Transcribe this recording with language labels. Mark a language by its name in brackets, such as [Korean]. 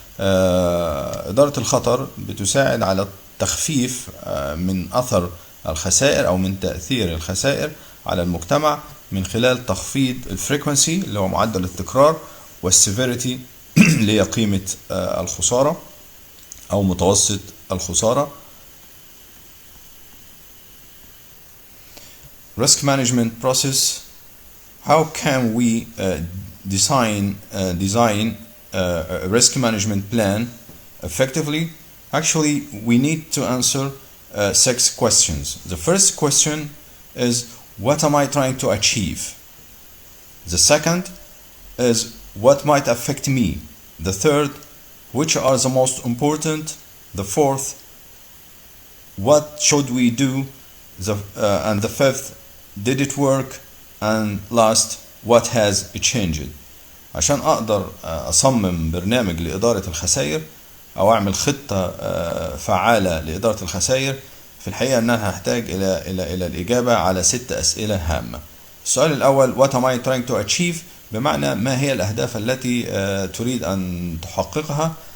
[Arabic] إدارة الخطر بتساعد على تخفيف من أثر الخسائر أو من تأثير الخسائر على المجتمع من خلال تخفيض الفريكونسي اللي هو معدل التكرار، والسيفيريتي اللي هي قيمة الخسارة أو متوسط الخسارة. [English] Risk management process. How can we design a risk management plan effectively? Actually, we need to answer 6 questions. The first question is, what am I trying to achieve? The second is, what might affect me? The third, which are the most important? The fourth, what should we do? And the fifth, did it work? And last, what has changed? [Arabic] عشان أقدر أصمم برنامج لإدارة الخسائر أو أعمل خطة فعالة لإدارة الخسائر، في الحقيقة أنها هحتاج إلى الإجابة على 6 أسئلة هامة. السؤال الأول، [English] what am I trying to achieve؟ [Arabic] بمعنى ما هي الأهداف التي تريد أن تحققها.